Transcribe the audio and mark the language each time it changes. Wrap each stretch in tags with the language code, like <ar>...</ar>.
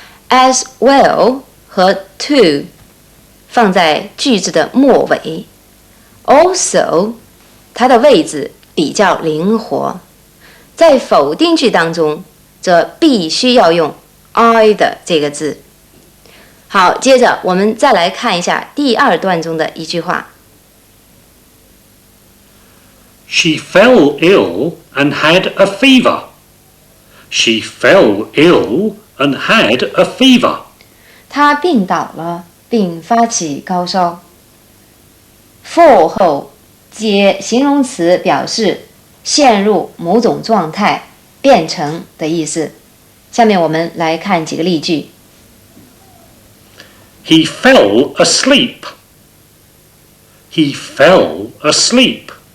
<zh>as well 和 to 放在句子的末尾 ，also 它的位置比较灵活。在否定句当中，则必须要用 either 这个字。好，接着我们再来看一下第二段中的一句话。</zh> <en>She fell ill and had a fever. She fell ill and had a fever.</en> <zh>她病倒了，并发起高烧。 fall 后接形容词表示陷入某种状态、变成的意思。下面我们来看几个例句。</zh> <en>He fell asleep. He fell asleep.</en>